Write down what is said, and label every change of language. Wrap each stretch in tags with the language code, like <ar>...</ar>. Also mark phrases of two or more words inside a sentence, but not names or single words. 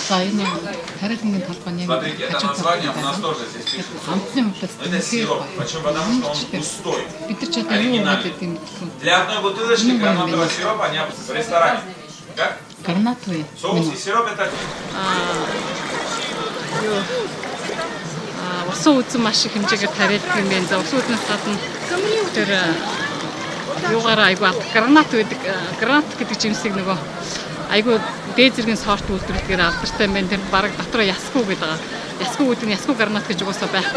<ru>Смотрите, это название у нас тоже здесь пишется. Это сироп. Почему? Потому что он густой, оригинальный. Для одной бутылочки гранатового сиропа не в ресторане. Как? Соус и сироп это...</ru> <mn>усан үзэн маш их хэмжээгээр тариалдаг юм байна. За усан үзнээс гадна тэр юугаараа айгүй гранат байдаг. Гранат гэдэг жимсийг нөгөө айгүй дээд зэргийн сорт үйлдвэрлэхээр алдартай юм байна. Тэр бараг дотроо ясгүй гэдэг байгаа. Ясгүй гэдэг нь ясгүй гранат гэж угаасаа байхгүй.</mn>